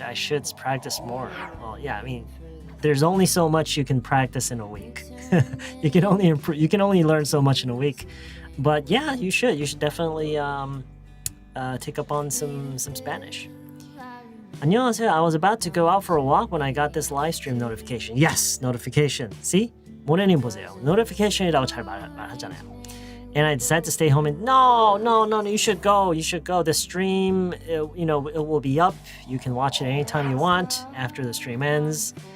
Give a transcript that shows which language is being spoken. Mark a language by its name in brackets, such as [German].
[English] I should practice more. Well, yeah, I mean, there's only so much you can practice in a week. You can only learn so much in a week. But yeah, you should. You should definitely take up on some Spanish. [Korean] 안녕하세요. [English] I was about to go out for a walk when I got this live stream notification. Yes, notification. See? 모네님 [Korean] 보세요. notification이라고 잘 말하잖아요. [English] And I decided to stay home and no, you should go. The stream, it will be up. You can watch it anytime you want after the stream ends.